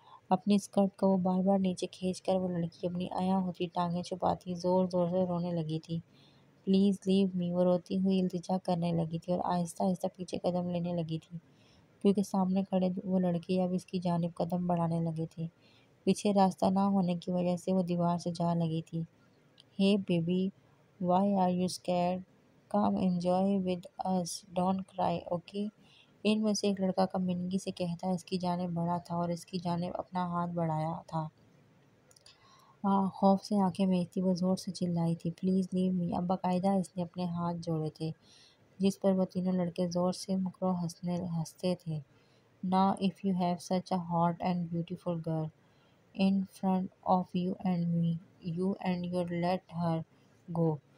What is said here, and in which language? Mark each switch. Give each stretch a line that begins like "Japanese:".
Urdu: اپنی اسکرٹ کو وہ بار بار نیچے کھینچ کر وہ لڑکی اپنی عیاں ہوتی ٹانگیں چھپاتی زور زور سے رونے لگی تھی۔
English: please leave me,
Urdu: وہ روتی ہوئی التجا کرنے لگی تھی اور آہستہ آہستہ پیچھے قدم لینے لگی تھی، کیونکہ سامنے کھڑے وہ لڑکے اب اس کی جانب قدم بڑھانے لگے تھے۔ پیچھے راستہ نہ ہونے کی وجہ سے وہ دیوار سے جا لگی تھی۔
English: Hey baby, why are you scared? Come enjoy with us. Don't cry, okay?
Urdu: ان میں سے ایک لڑکا کمینگی سے کہتا اس کی جانب بڑھا تھا اور اس کی جانب اپنا ہاتھ بڑھایا تھا۔ خوف سے آنکھیں میچتی وہ زور سے چلائی تھی،
English: Please leave me.
Urdu: اب باقاعدہ اس نے اپنے ہاتھ جوڑے تھے، جس پر وہ تینوں لڑکے زور سے مکرو ہنستے تھے۔
English: Now if you have such a hot and beautiful girl in front of you and me, you and you let her go.